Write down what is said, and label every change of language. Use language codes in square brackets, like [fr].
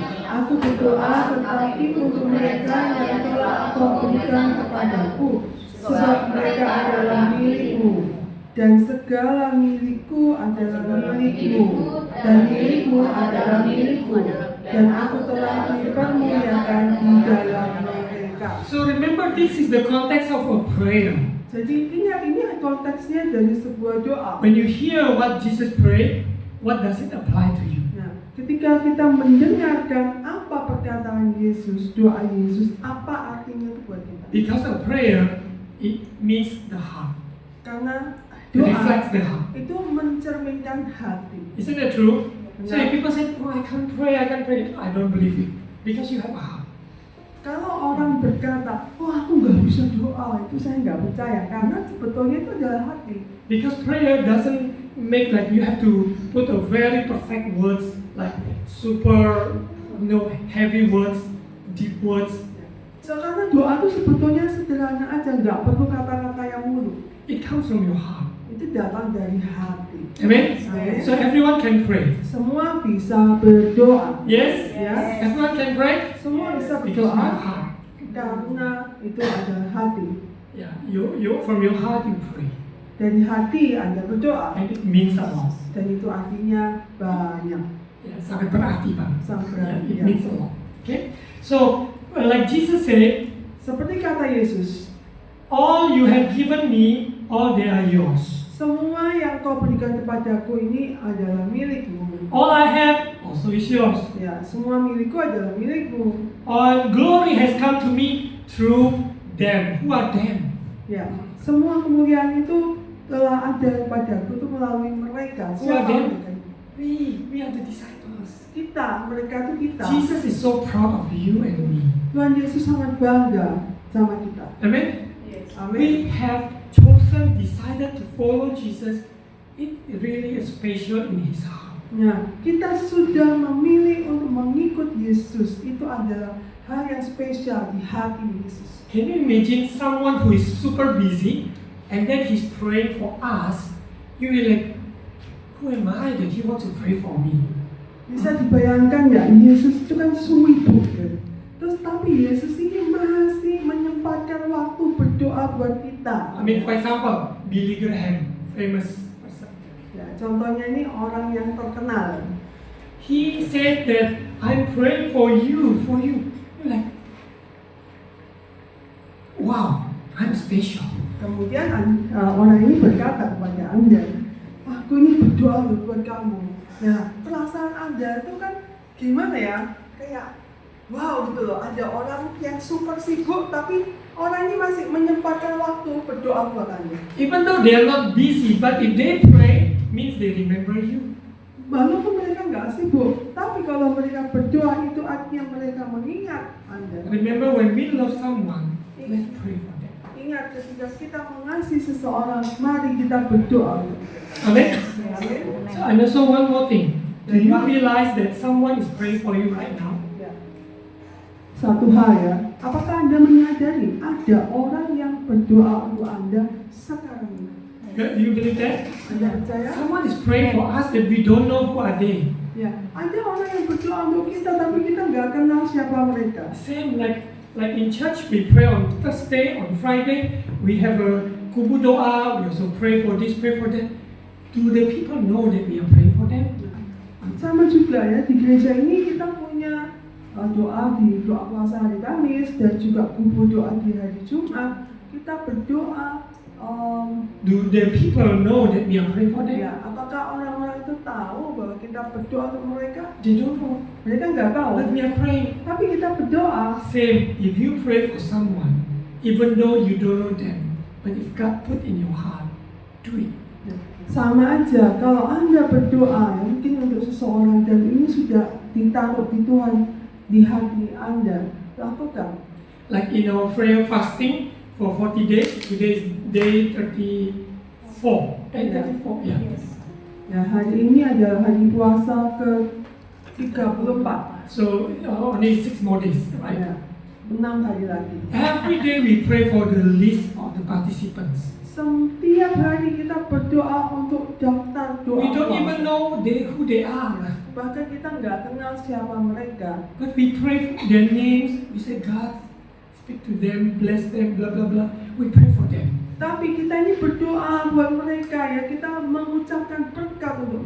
[id] Aku berdoa tetapi untuk mereka yang telah Kau berikan kepadaku, sebab mereka adalah milikmu. Dan segala milikku adalah milikmu, dan milikmu adalah milikku. Dan aku telah dipermuliakan di dalam mereka. [en] So remember, this is the context of a prayer. [id] Jadi ingat, ini konteksnya dari sebuah doa. [en] When you hear what Jesus prayed, what does it apply to you? [id] Nah, Ketika kita mendengarkan apa perkataan Yesus, doa Yesus, apa artinya itu buat kita? [en] Because a prayer, it means the heart. [id] Karena [en] It [id] doa [en] reflects the heart. [id] itu mencerminkan hati. [en] Isn't that true? So [id] Benar. [en] if people say, oh I can't pray, I don't believe it. Because you have a heart. [id] Kalau orang berkata, oh aku nggak bisa doa, itu saya nggak percaya. Karena sebetulnya itu adalah hati. [en] Because prayer doesn't make like you have to put a very perfect words, like super, heavy words, deep words. [id] So, karena doa itu sebetulnya sederhana aja, nggak perlu kata-kata yang muluk. [en] It comes from your heart. [id] Itu datang dari hati. [en] Amen? [id] Amen. [en] So everyone can pray. [id] Semua bisa berdoa. [en] Yes? [id] Ya, [en] Everyone can pray? [id] semua bisa [en] Because from your [id] berdoa [en] heart. [id] karena itu adalah hati. [en] Yeah, you from your heart you pray. [id] Dari hati Anda berdoa, [en] And it means a lot. [id] dan itu artinya banyak. Yeah, sangat berarti banget. Sangat [en] Yeah, [id] berarti, [en] it [id] ya. [en] means a lot. Okay? So, like Jesus said, [id] Seperti kata Yesus, [en] all you have given me, all they are yours. [id] semua yang kau berikan kepadaku ini adalah milikmu. [en] All I have also is yours. [id] Ya, semua milikku adalah milikmu. [en] All glory has come to me through them. Who are them? [id] Ya, semua kemuliaan itu telah ada padaku itu melalui mereka. [en] Who are them? [id] mereka? [en] We are the disciples. [id] Kita, mereka itu kita. [en] Jesus is so proud of you and me. [id] Tuhan Yesus sangat bangga sama kita. [en] Amen? [id] Amin. [en] We have chosen, decided to follow Jesus. It really is special in His heart. [id] Nah, kita sudah memilih untuk mengikut Yesus. Itu adalah hal yang spesial di hati Yesus. [en] Can you imagine someone who is super busy and then he's praying for us? You will like, who am I that He wants to pray for me? [id] Bisa dibayangkan nggak, Yesus itu kan sibuk ya. Terus tapi Yesus ini masih menyempatkan waktu berdoa buat kita. [en] I mean, for example, Billy Graham, famous person. [id] Ya, contohnya ini orang yang terkenal. [en] He said that I'm praying for you. You're like, wow, I'm special. [id] Kemudian orang ini berkata kepada Anda, aku ini berdoa loh buat kamu. Nah, perasaan Anda itu kan gimana ya? Kayak wow gitu loh, ada orang yang super sibuk tapi orang ini masih menyempatkan waktu berdoa buat Anda. [en] Even though they are not busy, but if they pray, means they remember you. [id] Walaupun mereka nggak sibuk, tapi kalau mereka berdoa itu artinya mereka mengingat Anda. [en] Remember when we love someone, let's pray for them. [id] Ingat ketika kita mengasihi seseorang, mari kita berdoa. [en] Amen? [id] Amin. [en] So, and also one more thing. Do you realize that someone is praying for you right now? [id] Ya. Satu hal ya, apakah Anda menyadari ada orang yang berdoa untuk Anda sekarang ini? [en] Do you believe that? [id] Anda percaya? [en] Someone is praying for us that we don't know who are they. [id] Ya, ada orang yang berdoa untuk kita tapi kita nggak kenal siapa mereka. [en] Same like in church, we pray on Thursday, on Friday, we have a kubu doa, we also pray for this, pray for that. Do the people know that we are praying for them? [id] Sama juga ya, di gereja ini kita punya doa di doa puasa hari Kamis dan juga kubu doa di hari Jumat. Kita berdoa. [en] Do the people know that we are praying for them? [id] Ya, apakah orang-orang itu tahu bahwa kita berdoa untuk mereka? [en] They don't know. [id] Mereka nggak tahu. [en] But we are praying. [id] Tapi kita berdoa. [en] Same, if you pray for someone, even though you don't know them, but if God put in your heart, do it. [id] Sama aja, kalau Anda berdoa mungkin untuk seseorang dan ini sudah ditaruh di Tuhan di hati Anda, lakukan. [en] Like in our prayer fasting for 40 days, today is day 34. 34, yeah. [id] Ya, hari ini adalah hari puasa ke-34. [en] So only 6 more days, right? [id] Ya, 6 hari lagi. [en] Every day we pray for the list of the participants. [id] Setiap hari kita berdoa untuk daftar doa. [en] We don't even know who they are. [id] Bahkan kita nggak kenal siapa mereka. [en] But we pray for their names. We say, God, speak to them, bless them, blah, blah, blah. We pray for them. [id] Tapi kita ini berdoa buat mereka ya. Kita mengucapkan berkat untuk